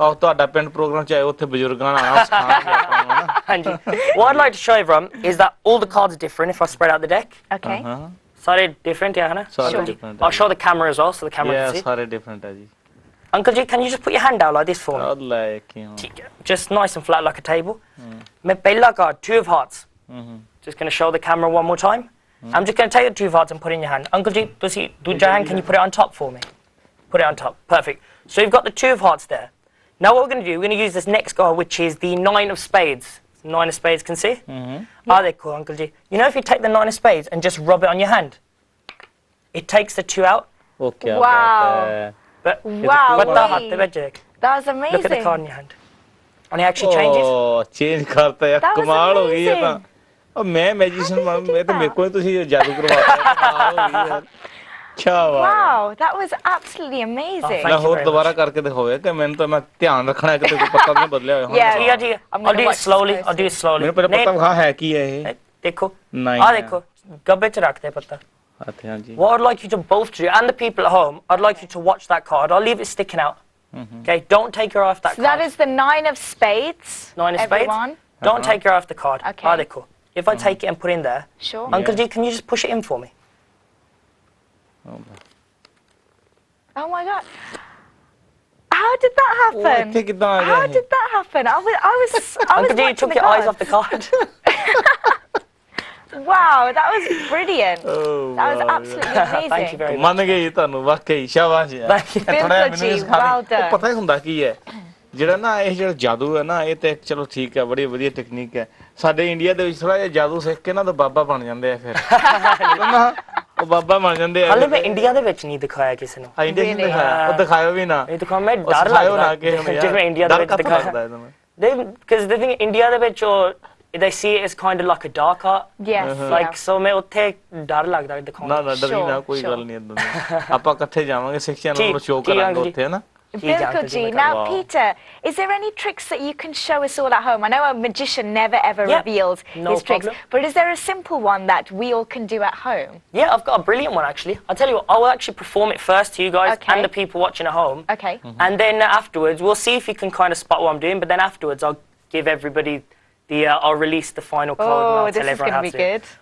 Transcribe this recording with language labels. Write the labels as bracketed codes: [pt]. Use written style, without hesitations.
[pa] ਆਹ ਤੁਹਾਡਾ ਪਿੰਡ ਪ੍ਰੋਗਰਾਮ ਚ ਆਏ ਉੱਥੇ ਬਜ਼ੁਰਗਾਂ ਨਾਲ ਆਣਾ ਸਿਖਾਉਣਗੇ ਆਪਾਂ ਨੂੰ ਨਾ ਹਾਂਜੀ [en] what I'd like to show everyone is that all the cards are different if I spread out the deck Okay. [pa] ਸਾਰੇ different yeah ਸਾਰੇ different [en] I'll show the camera as well so the camera can see [pa] ਸਾਰੇ different ਹੈ ਜੀ [en] Uncle G can you just put your hand out like this for me [pa] ਅੱਲਾ ਕਿਉਂ [en] just nice and flat like a table [pa] ਮੈਂ ਪਹਿਲਾ [en] card 2 of hearts just going to show the camera one more time I'm just going to take the 2 of hearts and put it in your hand Uncle G [pa] ਤੁਸੀਂ ਦੂਜਾ [en] hand can you put it on top for me put it on top perfect so you've got the 2 of hearts there now what we're going to do we're going to use this next card which is the 9 of spades 9 of spades can see they're cool Uncle G you know if you take the 9 of spades and just rub it on your hand it takes the 2 out okay Wow. But That was amazing. Look at the card in your hand. And it actually changes. [pa] Oh, change ਕਰਤਾ ਯਾਰ ਕਮਾਲ ਹੋ ਗਈ ਇਹ ਤਾਂ ਉਹ ਮੈਂ magician ਮੈਂ ਤਾਂ ਮੇਰੇ ਕੋਲ ਤੁਸੀਂ ਜਾਦੂ ਕਰਵਾਤਾ ਕਮਾਲ ਹੋ ਗਈ ਯਾਰ [en] Wow, that was absolutely amazing. [pa] ਮੈਂ ਹੋਰ ਦੁਬਾਰਾ ਕਰਕੇ ਦਿਖਾਵੇ ਕਿ ਮੈਨੂੰ ਤਾਂ ਮੈਂ ਧਿਆਨ ਰੱਖਣਾ ਹੈ ਕਿ ਕੋਈ ਪੱਤਾ ਨਹੀਂ ਬਦਲਿਆ ਹੋਇਆ [en] I'll do it slowly. [pa] ਮੈਨੂੰ ਪਹਿਲਾਂ ਪਤਾ ਵਿਖਾ ਹੈ ਕੀ ਹੈ ਇਹ ਦੇਖੋ ਨਹੀਂ ਆ ਦੇਖੋ ਗੱਬੇ ਚ ਰੱਖਦੇ ਪੱਤਾ [en] What I'd like you to both do, and the people at home, I'd like you to watch that card. I'll leave it sticking out. Okay, don't take your eye off that card. That is the 9 of spades. 9 of spades. Don't take your eye off the card. Okay. Cool. If I take it and put it in there, sure. Uncle G, can you just push it in for me? Oh my God. How did that happen? How did that happen? I was Uncle G, you took your eyes off the card. Wow, that was brilliant. That was absolutely amazing. Thank you very much. [pa] ਮੰਨ ਗਈ ਤੁਹਾਨੂੰ ਵਾਕਈ ਸ਼ਾਬਾਸ਼ ਯਾਰ ਥੋੜਾ ਮੈਨੂੰ ਸਿਖਾ ਪਤਾ ਹੁੰਦਾ ਕੀ ਹੈ ਜਿਹੜਾ ਨਾ ਇਹ ਜਿਹੜਾ ਜਾਦੂ ਹੈ ਨਾ ਇਹ ਤੇ ਚਲੋ ਠੀਕ ਹੈ ਬੜੀ ਵਧੀਆ ਟੈਕਨੀਕ ਹੈ ਸਾਡੇ ਇੰਡੀਆ ਦੇ ਵਿੱਚ ਥੋੜਾ ਜਿਹਾ ਜਾਦੂ ਸਿੱਖ ਕੇ ਨਾ ਤਾਂ ਬਾਬਾ ਬਣ ਜਾਂਦੇ ਆ ਫਿਰ ਉਹ ਬਾਬਾ ਬਣ ਜਾਂਦੇ ਆ ਹਾਲੇ ਮੈਂ ਇੰਡੀਆ ਦੇ ਵਿੱਚ ਨਹੀਂ ਦਿਖਾਇਆ ਕਿਸੇ ਨੂੰ ਇੰਡੀਆ ਚ ਦਿਖਾਇਆ ਉਹ ਦਿਖਾਇਓ ਵੀ ਨਾ ਇਹ ਦਿਖਾਇਆ ਮੈਂ ਡਰ ਲੱਗਦਾ ਜਿਵੇਂ ਇੰਡੀਆ ਦੇ ਵਿੱਚ ਦਿਖਾਇਆ [en] because the thing [pa] ਇੰਡੀਆ ਦੇ ਵਿੱਚ [en] they see it as kind of like a dark art. Yes. Like so [pa] ਮੈਂ ਉੱਥੇ ਡਰ ਲੱਗਦਾ ਦਿਖਾਉਣ ਨਾ ਡਰੀ ਨਾ ਕੋਈ ਗੱਲ ਨਹੀਂ ਇਦਾਂ ਆਪਾਂ ਇਕੱਠੇ ਜਾਵਾਂਗੇ ਸਿੱਖ ਚੈਨਲ ਨੂੰ ਸ਼ੋਅ ਕਰਾਂਗੇ ਉੱਥੇ ਹੈ ਨਾ [en] Dilbagh ji. Now, Peter, is there any tricks that you can show us all at home? I know a magician never ever reveals his tricks, but is there a simple one that we all can do at home? Yeah, I've got a brilliant one actually. I'll tell you what, I'll actually perform it first to you guys and the people watching at home. Okay. And then afterwards, we'll see if you can kind of spot what I'm doing, but then afterwards I'll give everybody I'll release the final code and I'll tell everyone how to do it.